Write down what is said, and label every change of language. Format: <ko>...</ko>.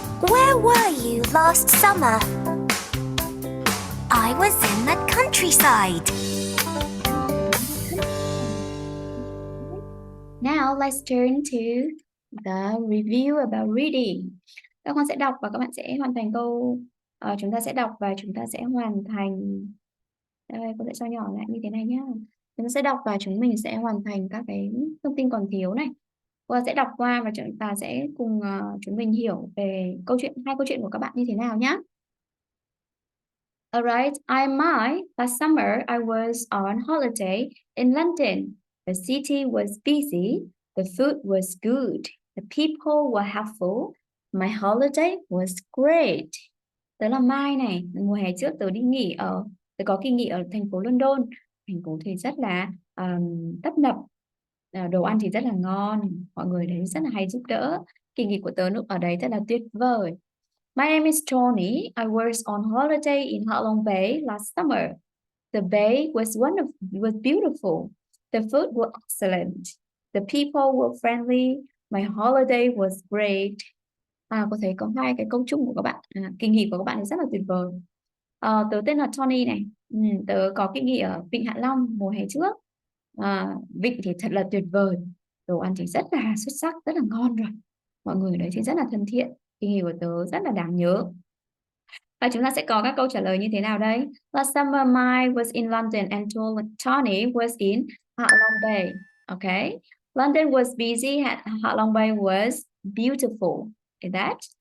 <en>Where were you last summer? I was in the countryside. Now let's turn to the review about reading.</en> <vi>Các con sẽ đọc và các bạn sẽ hoàn thành câu. Chúng ta sẽ đọc và chúng ta sẽ hoàn thành. Đây, cô sẽ cho nhỏ lại như thế này nhá. Chúng ta sẽ đọc và chúng mình sẽ hoàn thành các cái thông tin còn thiếu này. Cô sẽ đọc qua và chúng ta sẽ cùng chúng mình hiểu về hai câu chuyện của các bạn như thế nào nhá.</vi> <en>Alright, I'm Mai. Last summer, I was on holiday in London. The city was busy. The food was good. The people were helpful. My holiday was great.</en> <vi>Tớ là Mai này. Mùa hè trước tớ có kỳ nghỉ ở thành phố London. Thành phố thì rất là tấp nập. Đồ ăn thì rất là ngon. Mọi người đấy rất là hay giúp đỡ. Kỳ nghỉ của tớ ở đấy rất là tuyệt vời.</vi> <en>My name is Tony. I was on holiday in Hạ Long Bay last summer. The bay was beautiful. The food was excellent. The people were friendly. My holiday was great.</en> <vi>Có thấy có hai cái câu chung của các bạn. Kỳ nghỉ của các bạn rất là tuyệt vời. Tớ tên là Tony này. Tớ có kỳ nghỉ ở Vịnh Hạ Long mùa hè trước. Vịnh thì thật là tuyệt vời. Đồ ăn thì rất là xuất sắc, rất là ngon rồi. Mọi người ở đấy thì rất là thân thiện. Kỳ nghỉ của tớ rất là đáng nhớ. Và chúng ta sẽ có các câu trả lời như thế nào đây?</vi> <en>Last summer, Mai was in London and Tony was in Hạ Long Bay. Okay. London was busy. Hạ Long Bay was beautiful. Is that?</en>